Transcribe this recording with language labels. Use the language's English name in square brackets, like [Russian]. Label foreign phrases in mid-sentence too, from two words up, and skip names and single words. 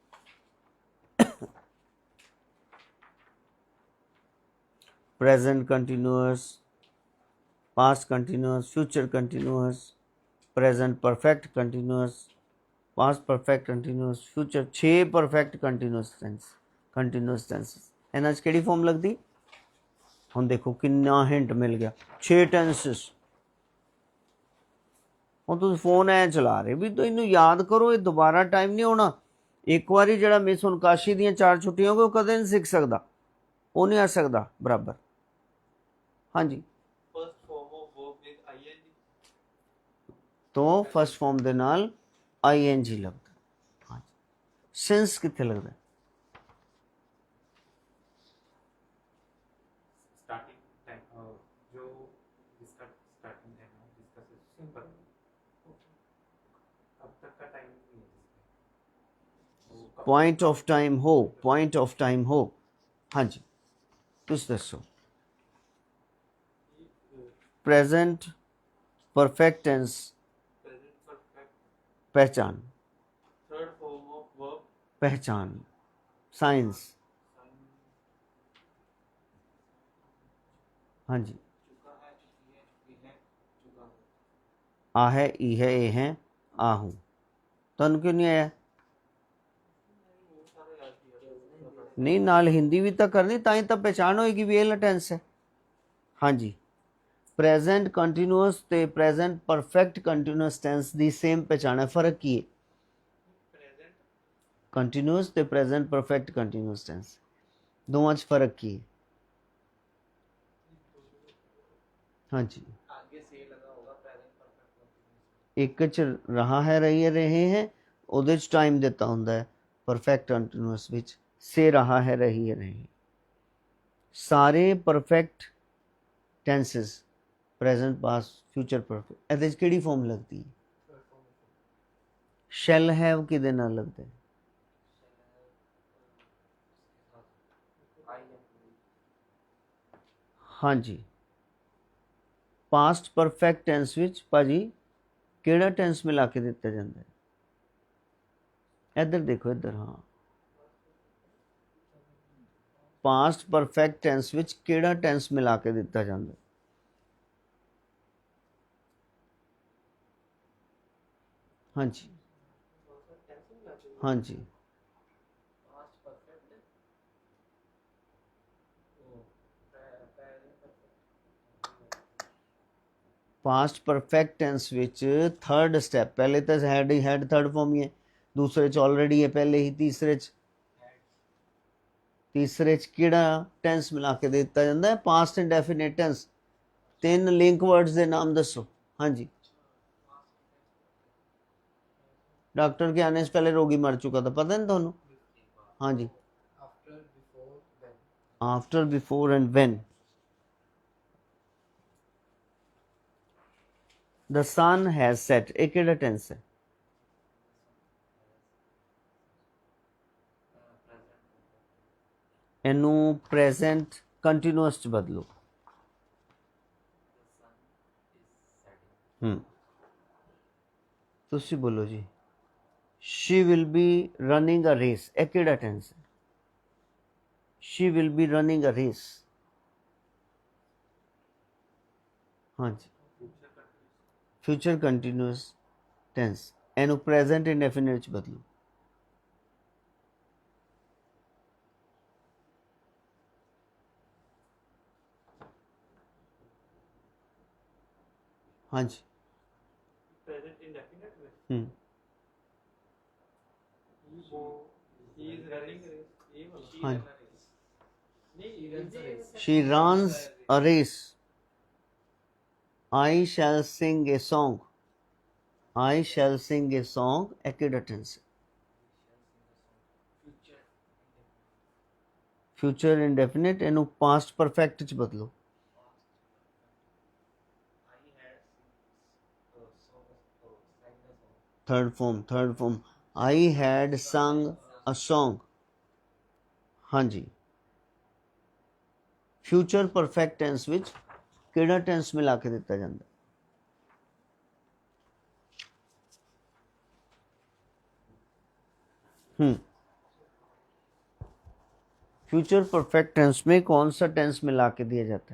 [English] present continuous, past continuous, future continuous, present perfect continuous, past perfect continuous, future. [Punjabi] 6 [English] perfect continuous tenses [Punjabi] ਇਨ੍ਹਾਂ ਚ ਕਿਹੜੀ ਫਾਰਮ ਲੱਗਦੀ। ਹੁਣ ਦੇਖੋ ਕਿੰਨਾ ਹਿੰਟ ਮਿਲ ਗਿਆ। 6 टेंसेस। ਹੁਣ ਤੁਸੀਂ ਫੋਨ ਐ ਚਲਾ ਰਹੇ ਭੀ ਤਾਂ ਇਨ੍ਹੂੰ ਯਾਦ ਕਰੋ, ਇਹ ਦੁਬਾਰਾ ਟਾਈਮ ਨਹੀਂ ਹੋਣਾ। ਇੱਕ ਵਾਰੀ ਜਿਹੜਾ ਮਿਸ ਹੁਣ ਕਾਸ਼ੀ ਦੀਆਂ 4 ਛੁੱਟੀਆਂ ਹੋ ਗਏ ਉਹ ਕਦੇ ਨਹੀਂ ਸਿੱਖ ਸਕਦਾ, ਉਹ ਨਹੀਂ ਆ ਸਕਦਾ ਬਰਾਬਰ। ਹਾਂਜੀ [English] First form of verb with ing. [Punjabi] ਤੋਂ [English] first form [Punjabi] ਦੇ ਨਾਲ ing ਲੱਗਦਾ। ਹਾਂਜੀ ਸਿੰਸ ਕਿੱਥੇ ਲੱਗਦਾ? [English] Starting time. [Hindi] जो जिसका [English] starting time [Hindi] है जिसका सिंपल अब तक का टाइम नहीं है जिसमें। [English] point of time हो, point of time हो। [Punjabi] ਹਾਂ ਜੀ ਤੁਸ ਦੱਸੋ। [English] present perfect tense Present perfect. [Hindi] पहचान, [English] Third form of verb. [Hindi] पहचान साइंस। हाँ जी चुका है, चुकी है, चुकी है, चुका है। आ है, ई है, ए है, आ हूँ। [Punjabi] ਤੁਹਾਨੂੰ ਕਿਉਂ ਨਹੀਂ ਆਇਆ? ਨਹੀਂ ਨਾਲ ਹਿੰਦੀ ਭੀ ਤਾਂ ਕਰਨੀ, ਤਾਂਈ ਤਾਂ ਪਹਿਚਾਣ ਹੋਏਗੀ ਭੀ ਇਹ ਟੈਂਸ ਹੈ। ਹਾਂ ਜੀ [English] present continuous [Punjabi] ਤੇ [English] present perfect continuous tense [Punjabi] ਦੀ ਸੇਮ ਪਹਿਚਾਣ ਹੈ। ਫ਼ਰਕ ਕੀ ਹੈ? [English] Present [Punjabi] ਕੰਟੀਨਿਊਅਸ ਤੇ [English] present perfect continuous tense [Punjabi] ਦੋਵਾਂ ਚ ਫ਼ਰਕ ਕੀ ਹੈ? ਹਾਂ ਜੀ [Hindi] आगे से लगा होगा [English] present perfect continuous। [Punjabi] ਇੱਕ ਚ ਰਹਾ ਹੈ, ਰਹੇ ਹੈਂ, ਉਹਦੇ ਚ ਟਾਈਮ ਦਿੱਤਾ ਹੁੰਦਾ ਹੈ। [English] perfect continuous [Punjabi] ਵਿੱਚ ਸੇ ਰਹਾ ਹੈ, ਰਹੀ ਹੈ, ਰਹੇ। ਸਾਰੇ [English] perfect tenses present past future perfect [Punjabi] ਇਹਦੇ ਚ ਕਿਹੜੀ ਫਾਰਮ ਲੱਗਦੀ ਹੈ? [English] Third form of [Punjabi] ਸ਼ੈਲ ਹੈ ਉਹ ਕਿਹਦੇ ਨਾਲ ਲੱਗਦਾ ਹੈ? ਹਾਂਜੀ [English] past perfect tense [Punjabi] ਵਿੱਚ ਭਾਜੀ ਕਿਹੜਾ ਟੈਂਸ ਮਿਲਾ ਕੇ ਦਿੱਤਾ ਜਾਂਦਾ ਹੈ? ਇੱਧਰ ਦੇਖੋ ਇੱਧਰ। ਹਾਂ [English] past perfect tense [Punjabi] ਵਿੱਚ ਕਿਹੜਾ ਟੈਂਸ ਮਿਲਾ ਕੇ ਦਿੱਤਾ ਜਾਂਦਾ? ਹਾਂਜੀ ਹਾਂਜੀ [English] past perfect। past perfect tense [Punjabi] ਵਿੱਚ [English] third step [Punjabi] ਪਹਿਲੇ ਤਾਂ ਹੈਡ ਹੀ [English] had third form [Punjabi] ਹੀ ਹੈ, ਦੂਸਰੇ ਚ ਆਲਰੈਡੀ ਹੈ ਪਹਿਲੇ ਹੀ, ਤੀਸਰੇ ਚ ਕਿਹੜਾ ਟੈਂਸ ਮਿਲਾ ਕੇ ਦਿੱਤਾ ਜਾਤਾ ਹੈ? [English] past indefinite tense. 3 link words [Punjabi] ਕੇ ਨਾਮ ਦੱਸੋ। [Hindi] हाँ जी डॉक्टर के आने से पहले रोगी मर चुका था, [Punjabi] ਪਤਾ ਨਹੀਂ ਥੋਨੂੰ? [Hindi] हाँ जी [English] After, before, then। after before and when. the sun has set [Punjabi] ਇਹ ਕਿਹੜਾ ਟੈਂਸ ਹੈ? ਇਹਨੂੰ [English] present continuous [Punjabi] ਚ ਬਦਲੋ। ਤੁਸੀਂ ਬੋਲੋ ਜੀ। [English] she will be running a race [Punjabi] ਇਹ ਕਿਹੜਾ ਟੈਂਸ ਹੈ? [English] she will be running a race। [Punjabi] ਹਾਂਜੀ [English] future continuous tense [Punjabi] ਇਹਨੂੰ [English] present indefinite [Punjabi] ਚ ਬਦਲੋ। ਹਾਂਜੀ [English] Present indefinite में। हम्म He is running race। [Hindi] ये वाला। [English] She [Hindi] हाँ। [English] run a race। नहीं, he runs a race। she runs a race। I shall sing a song। I shall sing a song [Punjabi] ਇਹ ਕਿਹੜਾ ਟੈਂਸ ਹੈ? [English] Future। future indefinite [Punjabi] ਇਹਨੂੰ [English] past perfect [Punjabi] ਚ ਬਦਲੋ। [English] I had third form I had sung a song। [Punjabi] ਹਾਂ ਜੀ [English] future perfect tense [Punjabi] ਵਿੱਚ ਕਿਹੜਾ ਟੈਂਸ ਮਿਲਾ ਕੇ ਦਿੱਤਾ ਜਾਤਾ? [English] future perfect tense [Hindi] में कौन सा टेंस मिला के दिया जाता है?